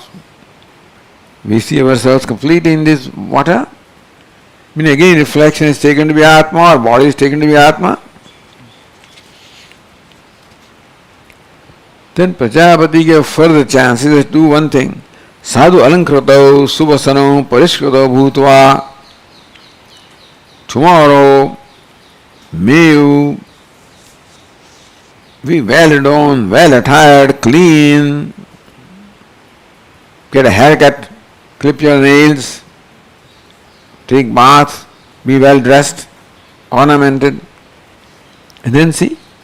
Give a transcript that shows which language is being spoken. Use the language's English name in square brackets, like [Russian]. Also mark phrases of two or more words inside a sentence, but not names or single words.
[English] We see ourselves completely in this water. Again, reflection is taken to be Atma, or body is taken to be Atma. Then Prajapati gave further chances to do one thing. [Sanskrit] Sadhu alankratau subhasanau parishkratau bhutva. [English] Tomorrow, may you be well adorned, well attired, clean, get a haircut, clip your nails, take bath, be well dressed, ornamented, and then see.